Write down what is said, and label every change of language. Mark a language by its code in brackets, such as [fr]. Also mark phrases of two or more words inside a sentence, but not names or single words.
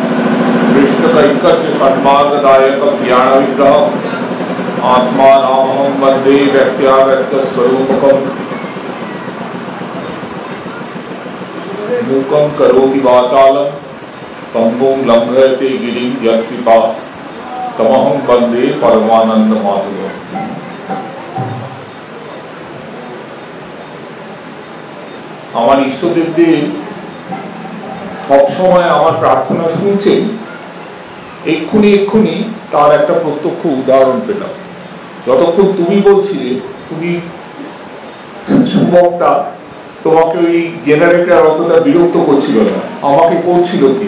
[sa] कृष्णकैकर्यसन्मार्गदायकं ज्ञानविग्रहम् आत्मानामहं वन्दे व्यक्त्याव्यक्तस्वरूपकं मूकं करोति वाचालं पंगुं लंघयते गिरिं यत्कृपा तमहं वन्दे परमानन्दमाधवम्। [bn] আমার ইষ্টদেবদের সবসময় আমার প্রার্থনা শুনছেন, এক্ষুনি এক্ষুনি তার একটা প্রত্যক্ষ উদাহরণ পেলাম। যতক্ষণ তুমি বলছিলে, তুমি সুবক্তা, তোমাকে ওই জেনারেটর অতটা বিরক্ত করছিল না, আমাকে করছিল কি?